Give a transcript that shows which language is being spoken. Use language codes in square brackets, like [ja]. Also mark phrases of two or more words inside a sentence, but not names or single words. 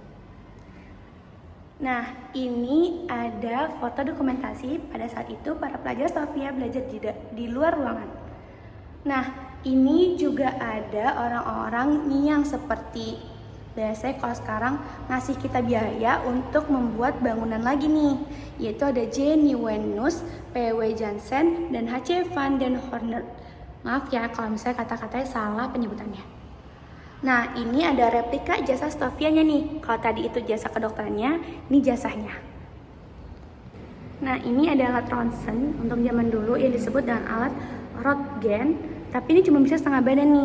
[id] Nah, ini ada foto dokumentasi pada saat itu para pelajar Stovia belajar di luar ruangan. Nah, ini juga ada orang-orang yang seperti biasanya kalau sekarang ngasih kita biaya untuk membuat bangunan lagi nih, yaitu ada J. Nieuwenhuis, P.W. Jansen, dan H.C. van den Horner. Maaf ya kalau misalnya kata-katanya salah penyebutannya. Nah, ini ada replika jasa Stovianya nih. Kalau tadi itu jasa kedokterannya, ini jasanya. Nah, ini ada alat ronsen untuk zaman dulu yang disebut dengan alat Röntgen, tapi ini cuma bisa setengah badan nih.